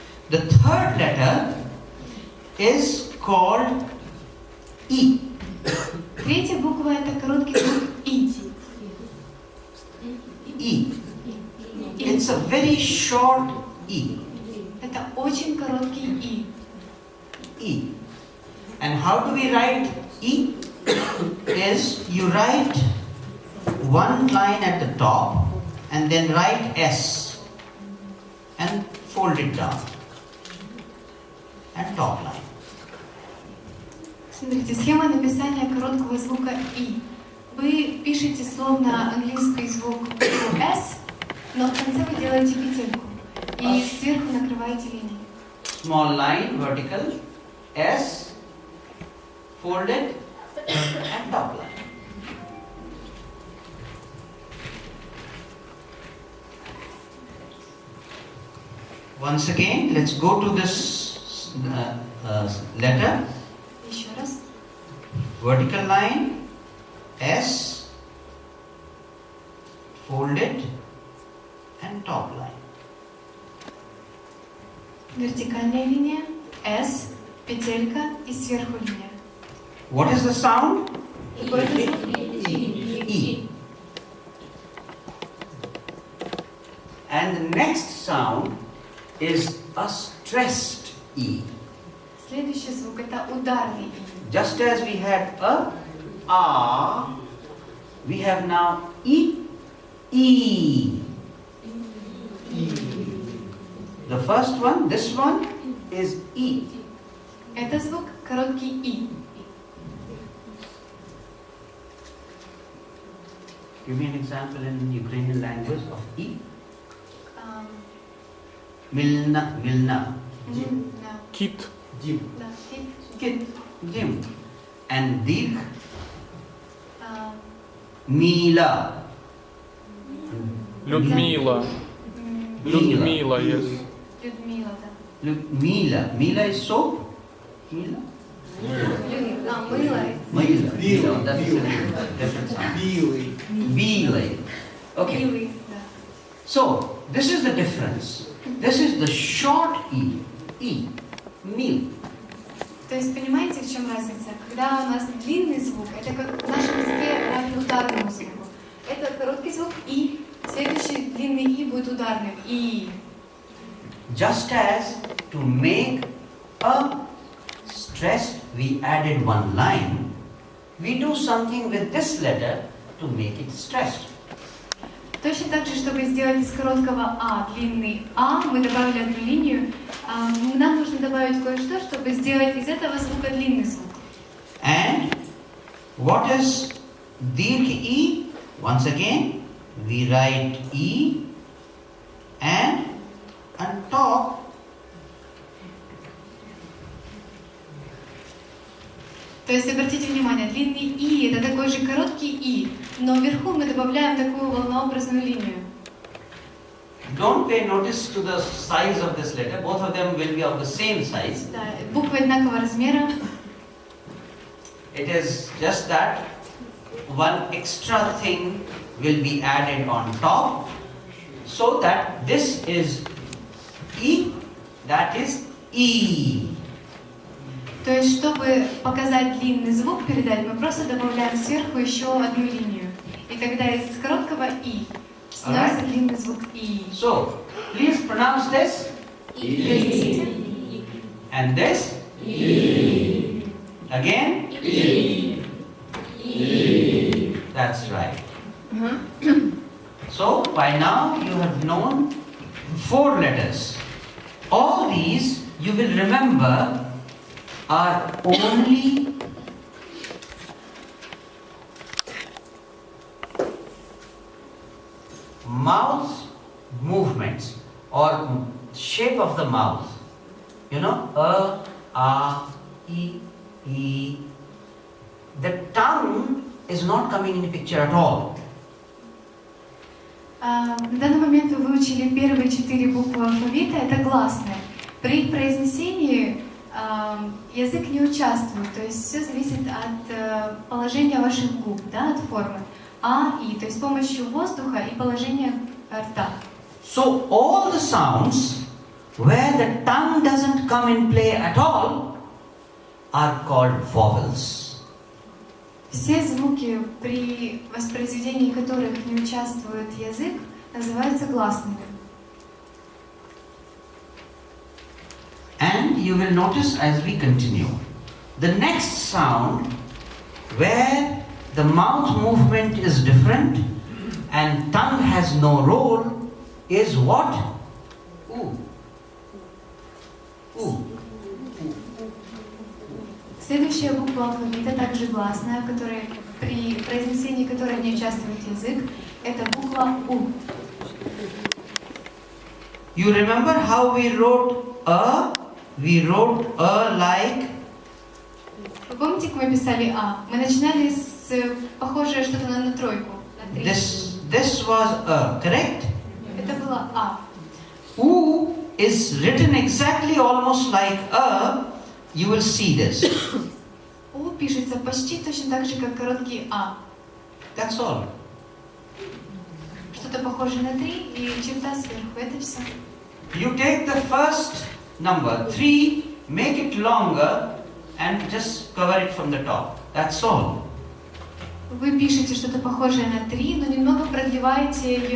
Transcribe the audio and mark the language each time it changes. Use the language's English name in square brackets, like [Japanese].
[English] The third letter is called E. [Russian] Третья буква это короткий звук И. [English] E. It's a very short E. [Russian] Это очень короткий И. [English] E. And how do we write E? Is you write one line at the top and then write S and fold it down. And top line. [Russian] Смотрите, схема написания короткого звука И. Вы пишете словно английский звук S, но в конце вы делаете петельку. И сверху накрываете линией. [English] Small line, vertical, S, folded, and top line. Once again, let's go to this letter. [Russian] Еще раз. [English] Vertical line, S, folded, and top line. [Russian] Вертикальная линия, S, петелька и сверху линия. [English] What is the sound? [Russian] Какой это звук? [English] E. And the next sound is a stressed E. [Russian] Следующий звук это ударный И. [English] Just as we had a, we have now E, E. first one, this one is E. [Russian] Это звук короткий И. [English] Give me an example in Ukrainian language of E. Milna, milna. [Russian] Да. Кит. Да. [English] Kit, Jim. And Dirk, А, Mila. [Russian] Людмила. [English] Людмила, yes. [Russian] Людмила, да. [English] Mila. Mila is soap? Mila? [Russian] Мыло. Mila. Mila. [English] That's a different sound. Bilay. Okay. [Russian] Милый, да. [English] So, this is the difference. This is the short E. E. Mil. [Russian] То есть понимаете, в чем разница? Когда у нас длинный звук, это как в нашем языке равен ударному звуку. Это короткий звук И, следующий длинный И будет ударным. И. [English] Just as to make a stressed, we added one line. We do something with this letter to make it stressed. [Russian] Точно так же, чтобы сделать из короткого А длинный А, мы добавили одну линию. Нам нужно добавить кое-что, чтобы сделать из этого звука длинный звук. [English] And what is Dirk E? Once again, we write E and on top [Russian] То есть обратите внимание, длинный И это такой же короткий И, но вверху мы добавляем такую волнообразную линию. [English] don't pay notice to the size of this letter. Both of them will be of the same size. [Russian] Да, буквы одинакового размера. [English] It is just that one extra thing will be added on top so that this is E, that is E. [Russian] То есть, чтобы показать длинный звук, передать, мы просто добавляем сверху еще одну линию. И тогда из короткого И становится длинный звук И. [English] So, please pronounce this [Russian] Произнесите. [English] and this again. That's right. So, by now you have known 4 letters. All these you will remember are only mouth movements or shape of the mouth. You know, E. The tongue is not coming in the picture at all. [Russian] На данный момент вы выучили первые 4 буквы алфавита, это гласные. При их произнесении язык не участвует, то есть все зависит от положения ваших губ, да, от формы. А, И, то есть с помощью воздуха и положения рта. [English] So all the sounds where the tongue doesn't come in play at all are called vowels. [Russian] Все звуки, при воспроизведении которых не участвует язык, называются гласными. [English] And you will notice as we continue, the next sound where the mouth movement is different and tongue has no role is what? Ooh. Ooh. [Russian] Следующая буква алфавита также гласная, при произнесении которой не участвует язык, это буква У. [English] You remember how we wrote a? We wrote a like. [Russian] Вы помните, как мы писали А? Мы начинали с похожее что-то на тройку, на 3. [English] This was a, correct? [Russian] Это было А. [English] U is written exactly almost like a. You will see this. [Russian] У пишется почти точно так же, как короткий А. [English] That's all. [Russian] Что-то похожее на 3 и черта сверху. Это все. [English] You take the first number, 3, make it longer and just cover it from the top. That's all. [Russian] Вы пишете что-то похожее на 3, но немного продлеваете ее